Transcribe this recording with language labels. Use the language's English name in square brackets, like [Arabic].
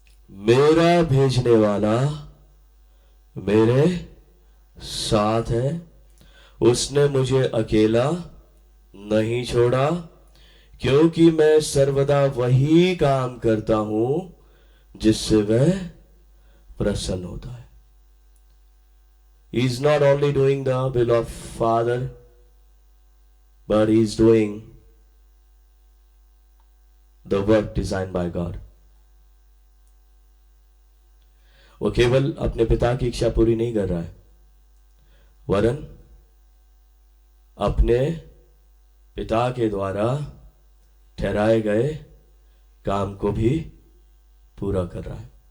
[Hindi] मेरा भेजने वाला मेरे साथ है, उसने मुझे अकेला नहीं छोड़ा, क्योंकि मैं सर्वदा वही काम करता हूं जिससे वह प्रसन्न होता है. [English] He is not only doing the will of Father, but he is doing the work designed by God. [Hindi] वो केवल अपने पिता की इच्छा पूरी नहीं कर रहा है, वरन अपने पिता के द्वारा ठहराए गए काम को भी पूरा कर रहा है.